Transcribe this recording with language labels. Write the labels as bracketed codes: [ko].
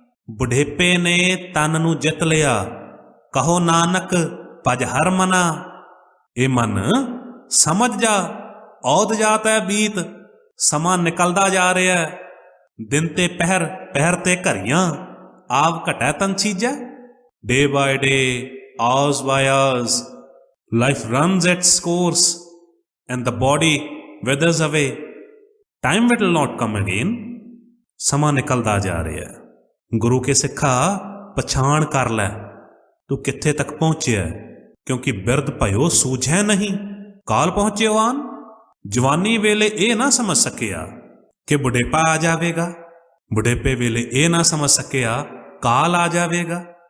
[pa] ਬੁਢੇਪੇ ਨੇ ਤਨ ਨੂੰ ਜਿੱਤ ਲਿਆ। ਕਹੋ ਨਾਨਕ ਭਜ ਹਰ ਮਨਾ, ਇਹ ਮਨ ਸਮਝ ਜਾ, ਔਦ ਜਾਤ ਹੈ ਬੀਤ। ਸਮਾਂ ਨਿਕਲਦਾ ਜਾ ਰਿਹਾ ਹੈ, ਦਿਨ ਤੇ ਪਹਿਰ, ਪਹਿਰ ਤੇ ਘਰੀਆਂ, ਆਵ ਘਟੈ ਤਨ ਛੀਜੈ। [en] Day by day, hours by hours, life runs its course and the body withers away. Time will not come again. [pa] ਸਮਾਂ ਨਿਕਲਦਾ ਜਾ ਰਿਹਾ ਹੈ। ਗੁਰੂ ਕੇ ਸਿੱਖਾ ਪਛਾਣ ਕਰ ਲੈ ਤੂੰ ਕਿੱਥੇ ਤੱਕ ਪਹੁੰਚਿਆ, ਕਿਉਂਕਿ ਬਿਰਧ ਭਇਓ ਸੂਝੈ ਨਹੀਂ, ਕਾਲ ਪਹੁੰਚਿਓ ਆਨ। ਜਵਾਨੀ ਵੇਲੇ ਇਹ ਨਾ ਸਮਝ ਸਕਿਆ ਕਿ ਬੁਢੇਪਾ ਆ ਜਾਵੇਗਾ, ਬੁਢੇਪੇ ਵੇਲੇ ਇਹ ਨਾ ਸਮਝ ਸਕਿਆ ਕਾਲ ਆ ਜਾਵੇਗਾ।